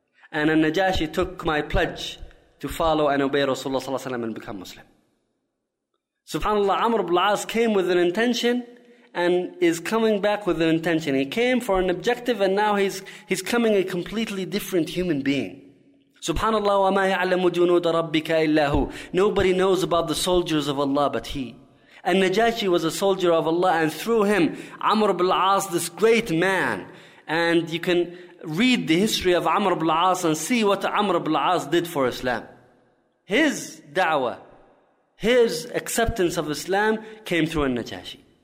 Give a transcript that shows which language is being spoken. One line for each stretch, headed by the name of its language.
English: And al-Najashi took my pledge to follow and obey Rasulullah sallallahu alayhi wa sallam and become Muslim. SubhanAllah, Amr ibn al-As came with an intention and is coming back with an intention. He came for an objective and now he's coming a completely different human being.
Arabic: SubhanAllah, وَمَا يَعْلَمُ جُنُودَ رَبِّكَ إِلَّا هُ.
English: Nobody knows about the soldiers of Allah but He. And Najashi was a soldier of Allah, and through him, Amr ibn al-As, this great man. And you can read the history of Amr ibn al-As and see what Amr ibn al-As did for Islam. His da'wah, his acceptance of Islam came through al-Najashi.